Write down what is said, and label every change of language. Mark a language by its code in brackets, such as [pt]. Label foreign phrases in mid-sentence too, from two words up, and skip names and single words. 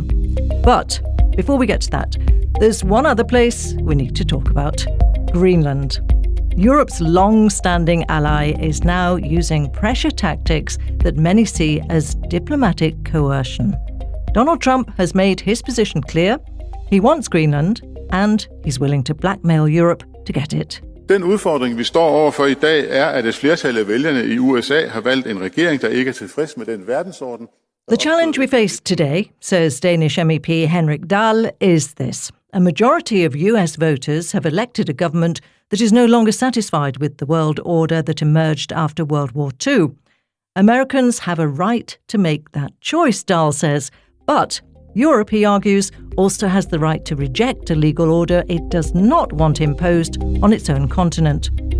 [en] But before we get to that, there's one other place we need to talk about: Greenland. Europe's long-standing ally is now using pressure tactics that many see as diplomatic coercion. Donald Trump has made his position clear. He wants Greenland, and he's willing to blackmail Europe to get it. [da] Den udfordring, vi står overfor i dag, er, at et flertal af vælgerne i USA har valgt en regering, der ikke er tilfreds med den verdensorden. [en] The challenge we face today, says Danish MEP Henrik Dahl, is this. A majority of US voters have elected a government that is no longer satisfied with the world order that emerged after World War II. Americans have a right to make that choice, Dahl says, but Europe, he argues, also has the right to reject a legal order it does not want imposed on its own continent.